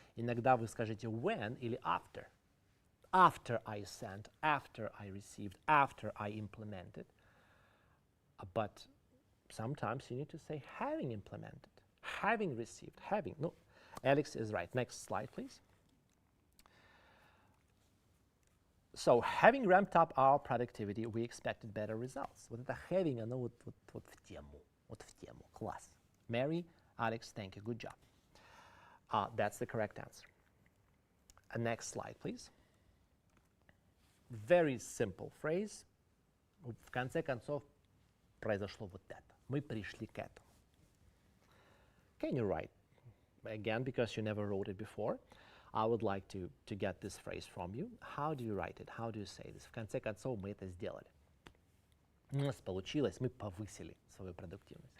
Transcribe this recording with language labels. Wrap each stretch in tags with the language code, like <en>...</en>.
<ru>Иногда вы скажете when или after.</ru> <en>After I sent, after I received, after I implemented. But sometimes you need to say having implemented, having received, having. No, Alex is right. Next slide, please. So, having ramped up our productivity, we expected better results.</en> <ru>Вот это having, оно вот в тему, класс.</ru> <en>Mary, Alex, thank you, good job. That's the correct answer. Next slide, please. Very simple phrase.</en> <ru>В конце концов, произошло вот это. Мы пришли к этому.</ru> <en>Can you write? Again, because you never wrote it before, I would like to get this phrase from you. How do you write it? How do you say this?</en> <ru>В конце концов, мы это сделали. У нас получилось, мы повысили свою продуктивность.</ru>